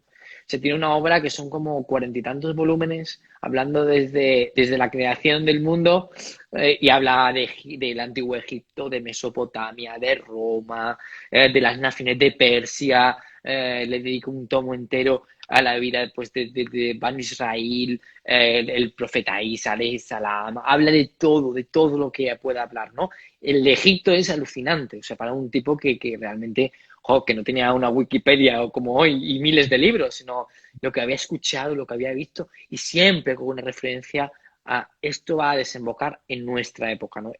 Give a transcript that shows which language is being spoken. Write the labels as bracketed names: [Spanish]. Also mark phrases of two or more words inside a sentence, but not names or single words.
[Spanish] Se tiene una obra que son como 40 y tantos volúmenes, hablando desde la creación del mundo, y habla del antiguo Egipto, de Mesopotamia, de Roma, de las naciones de Persia. Le dedico un tomo entero a la vida pues, de Banu Israel, el profeta Isa, [Arabic] عليه السلام. [Spanish] Habla de todo lo que pueda hablar, ¿no? El de Egipto es alucinante, o sea, para un tipo que realmente que no tenía una Wikipedia o como hoy y miles de libros, sino lo que había escuchado, lo que había visto, y siempre con una referencia a esto va a desembocar en nuestra época, ¿no?